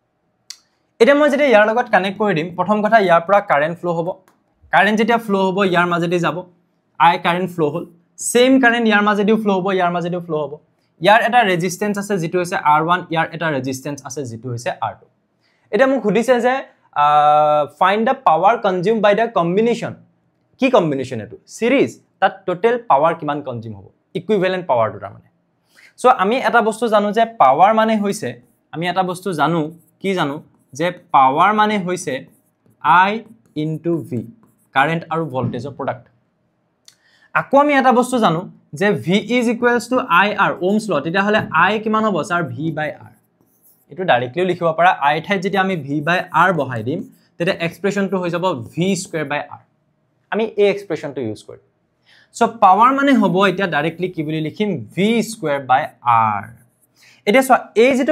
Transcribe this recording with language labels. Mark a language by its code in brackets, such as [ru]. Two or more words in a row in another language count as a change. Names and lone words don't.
[as] এটা মই যেতিয়া ইয়াৰ লগত কানেক্ট কৰি দিম প্ৰথম কথা ইয়াৰ পৰা [en] current flow [as] হ'ব কারেন্ট যেতিয়া ফ্লো হ'ব ইয়াৰ মাজেদি যাব [en] I current flow [as] হ'ল [en] same current [as] ইয়াৰ মাজেদিও ফ্লো হ'ব ইয়াৰ এটা ৰেজিস্ট্যান্স আছে যেটো হৈছে R1 ইয়াৰ এটা ৰেজিস্ট্যান্স আছে যেটো হৈছে R2 এটা মোক খুদিছে যে [en] find the power consumed by the combination [as] কি কম্বিনেশন এটো সিরিজ তাত [en] total power [as] কিমান কনজিউম হ'ব ইকুইভ্যালেন্ট পাৱাৰটো তাৰ মানে সো আমি এটা বস্তু জানো যে পাৱাৰ মানে হৈছে আমি এটা বস্তু জানো কি জানো যে পাৱাৰ মানে হৈছে [en] I into V [as] কারেন্ট আৰু ভোল্টেজৰ প্ৰডাক্ট আকৌ আমি এটা বস্তু জানো যে [en] V is equals to IR ohms law [as] তেতিয়া হলে I কিমান হ'ব স্যাৰ [en] V by R [as] এটো ডাইৰেক্টলি লিখিব পাৰা I ঠাইত যদি আমি [en] V by R [as] বহাই দিম তেতিয়া এক্সপ্ৰেছনটো হৈ যাব [en] V square by R [as] আমি এই এক্সপ্ৰেছনটো ইউজ কৰিম সো পাৱাৰ মানে হ'ব এটা ডাইৰেক্টলি কি বুলি লিখিম [en] V square by R [as] এটা সো এই যেটো